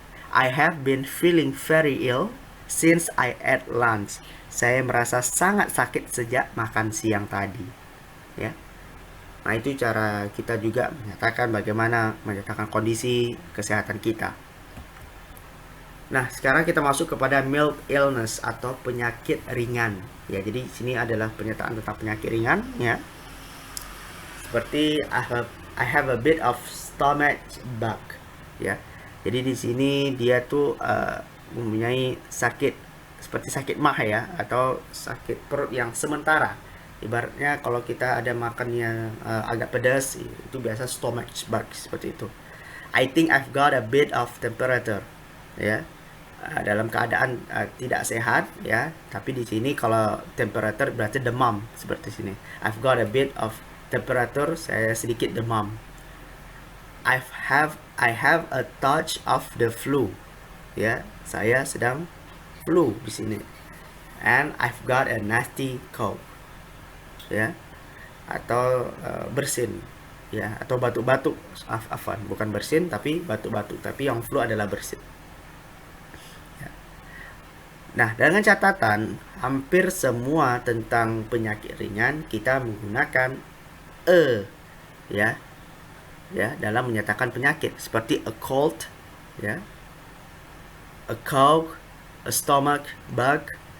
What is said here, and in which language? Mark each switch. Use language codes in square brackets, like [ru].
[en] I have been feeling very ill since I ate lunch, [id] saya merasa sangat sakit sejak makan siang tadi, ya. Nah, itu cara kita juga menyatakan bagaimana menyatakan kondisi kesehatan kita. Nah, sekarang kita masuk kepada [en] mild illness [id] atau penyakit ringan, ya. Jadi sini adalah pernyataan tentang penyakit ringan, ya. [en] Seperti I have a bit of stomach bug, ya. [id] Jadi di sini dia tuh mempunyai sakit seperti sakit mah ya, atau sakit perut yang sementara. Ibaratnya kalau kita ada makannya agak pedas, itu biasa [en] stomach bug [id] seperti itu. [en] I think I've got a bit of temperature, ya. [id] Dalam keadaan tidak sehat, ya. Tapi di sini kalau temperature berarti demam seperti sini. [en] I've got a bit of temperature, [id] saya sedikit demam. [en] I have a touch of the flu, ya. [id] Saya sedang flu di sini. [en] And I've got a nasty cough, ya. [id] Atau bersin, ya, atau batuk-batuk. Afwan, bukan bersin tapi batuk-batuk, tapi yang flu adalah bersin. Ya. Nah, dengan catatan hampir semua tentang penyakit ringan kita menggunakan ya, dalam menyatakan penyakit, seperti [en] a cold, [id] ya, [en] a cough, a stomach bug.